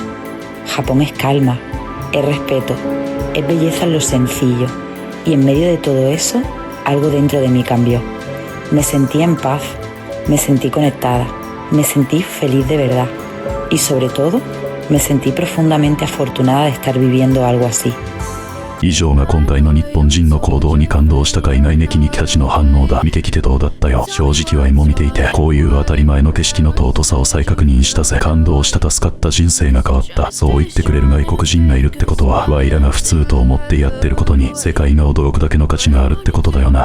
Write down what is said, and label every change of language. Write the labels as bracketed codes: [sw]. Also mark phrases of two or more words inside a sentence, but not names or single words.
[es] Japón es calma, es respeto, es belleza en lo sencillo. Y en medio de todo eso, algo dentro de mí cambió. Me sentí en paz, me sentí conectada, me sentí feliz de verdad. Y sobre todo, me sentí profundamente afortunada de estar viviendo algo así. [ja] 以上が今回の日本人の行動に感動した海外ネキニキたちの反応だ。見てきてどうだったよ。正直ワイも見ていて、こういう当たり前の景色の尊さを再確認したぜ。感動した、助かった、人生が変わった。そう言ってくれる外国人がいるってことは、ワイらが普通と思ってやってることに世界が驚くだけの価値があるってことだよな。